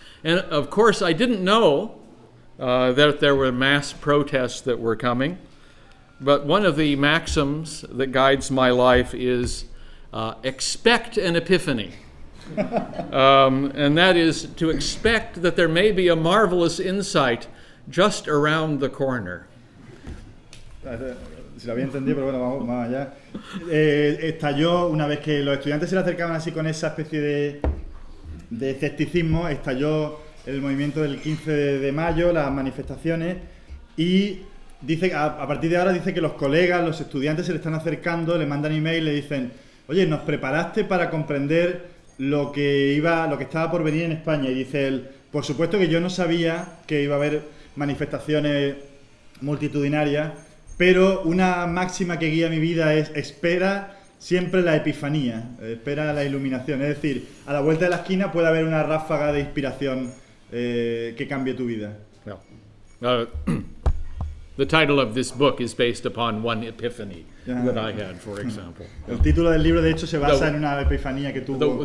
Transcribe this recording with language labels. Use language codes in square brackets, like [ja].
[en] And of course, I didn't know that there were mass protests that were coming, but one of the maxims that guides my life is expect an epiphany. And that is to expect that there may be a marvelous insight just around the corner. [es] Si lo había entendido, pero bueno, vamos allá. Estalló una vez que los estudiantes se le acercaban así con esa especie de escepticismo, estalló el movimiento del 15 de mayo, las manifestaciones, y dice a partir de ahora dice que los colegas, los estudiantes se le están acercando, le mandan email, le dicen, oye, ¿nos preparaste para comprender lo que estaba por venir en España? Y dice él, por supuesto que yo no sabía que iba a haber manifestaciones multitudinarias, pero una máxima que guía mi vida es espera siempre la epifanía, espera la iluminación. Es decir, a la vuelta de la esquina puede haber una ráfaga de inspiración que cambie tu vida. [en] Well, the title of this book is based upon one epiphany. That I had, for example. [es] El título del libro, de hecho, se basa en una epifanía que tuvo.